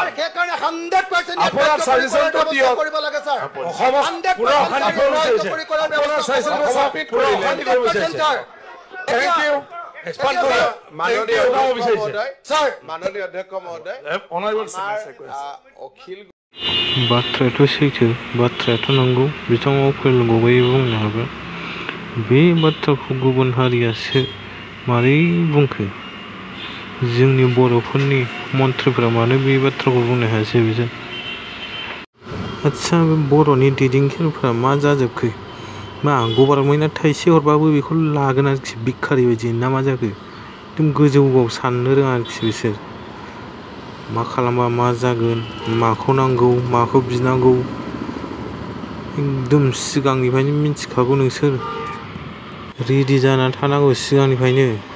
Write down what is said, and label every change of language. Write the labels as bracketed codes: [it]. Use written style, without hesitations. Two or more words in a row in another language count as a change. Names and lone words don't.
[as] সেইকাৰণে 100% আপোনাৰ সাজেশনটো দিয়ক কৰিব লাগে স্যাৰ 100% আপোনাৰ সাজেশনটো সাবমিট কৰিলে [en] thank you [as] এক্সপান্ড কৰা মাননীয় অধ্যক্ষ মহোদয় অনারেবল অখিল [brx] बाथ्रायाथ' सैथो बाथ्रायाथ' नंगौ बिथाङा अखिल गगैयै बुंनो हागोन बे बाथ्राखौ गुबुन हारियासो मारै बुंखो जोंनि बर'फोरनि मन्थ्रिफोरा मानो बे बाथ्राखौ बुंनो हायासै बिसोर आच्छा बर'नि दैदेनगिरिफोरा मा जाजोबखो मा गभर्नमेन्टआ थाइसे हरबाबो बेखौ लागोन आरोखि भिखारि बायदि ना मा जाखो एकदम गोजौआव साननो रोङा आरोखि बिसोर मा खालामबा मा जागोन माखौ नांगौ माखौ बिनांगौ एकदम सिगांनिफ्रायनो मिन्थिखागौ नोंसोर रेडि जानानै थानांगौ सिगांनिफ्रायनो